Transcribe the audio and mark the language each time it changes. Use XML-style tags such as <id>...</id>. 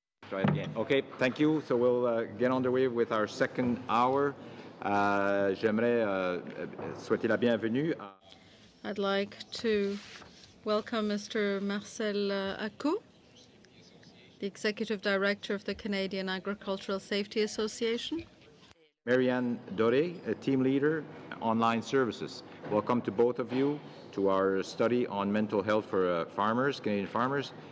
<en>Try it again. Okay, thank you. So we'll get underway with our second hour.</en> <fr>J'aimerais souhaiter la bienvenue.</fr> <en>I'd like to welcome Mr. Marcel Acou, the Executive Director of the Canadian Agricultural Safety Association. Marianne Doré, a team leader, online services. Welcome to both of you to our study on mental health for farmers, Canadian farmers.</en>